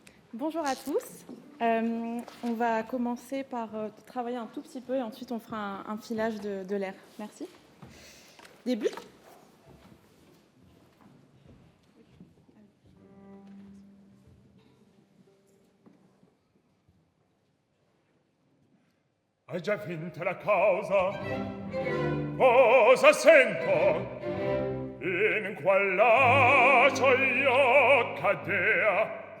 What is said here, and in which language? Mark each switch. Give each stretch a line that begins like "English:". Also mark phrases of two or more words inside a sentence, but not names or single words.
French: Bonjour à tous. On va commencer par travailler un tout petit peu et ensuite on fera un filage de l'air. Merci. Début.
Italian: Hai già vinto la causa? Cosa sento? In qual lacio io cadea?